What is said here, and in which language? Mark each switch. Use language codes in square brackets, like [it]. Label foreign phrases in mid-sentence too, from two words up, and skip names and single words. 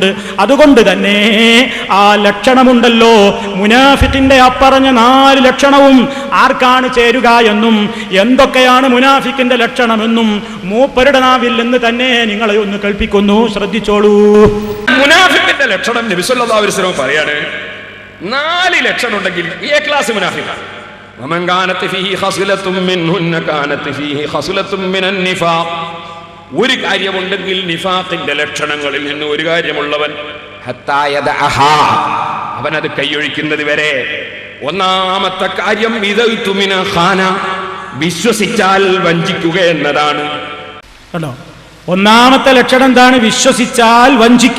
[ml] അതുകൊണ്ട് തന്നെ ആ ലക്ഷണമുണ്ടല്ലോ, മുനാഫിഖിന്റെ അപ്പറഞ്ഞ 4 ലക്ഷണവും ആർക്കാണ് ചേരുക എന്നും എന്തൊക്കെയാണ് മുനാഫിഖിന്റെ ലക്ഷണമെന്നും മൂപ്പരുടെ നാവിൽ നിന്ന് തന്നെ നിങ്ങളെ ഒന്ന് കേൾപ്പിക്കുന്നു, ശ്രദ്ധിച്ചോളൂ. മുനാഫിഖിന്റെ ലക്ഷണം നബി [ar] صلى الله عليه وسلم [ml] പറയാണ്, 4 ലക്ഷണം ഉണ്ടെങ്കിൽ [en] A class [ml] മുനാഫിഖാണ്. [ar] ومن كانت فيه خصلة منهن كانت فيه خصلة من النفاق. [ml] ഒരു കാര്യമുണ്ടെങ്കിൽ നിഫാഖിന്റെ ലക്ഷണങ്ങളിൽ നിന്ന് ഒരു കാര്യമുള്ളവൻ [ar] حتى يدعها, [ml] അവൻ അത് കൈയൊഴിക്കുന്നത് വരെ. ഒന്നാമത്തെ കാര്യം [ar] إذا اؤتمن خان, [ml] വിശ്വസിച്ചാൽ വഞ്ചിക്കുക എന്നതാണ്. കണ്ടോ, ഒന്നാമത്തെ ലക്ഷണം എന്താണ്? വിശ്വസിച്ചാൽ വഞ്ചിക്കുക.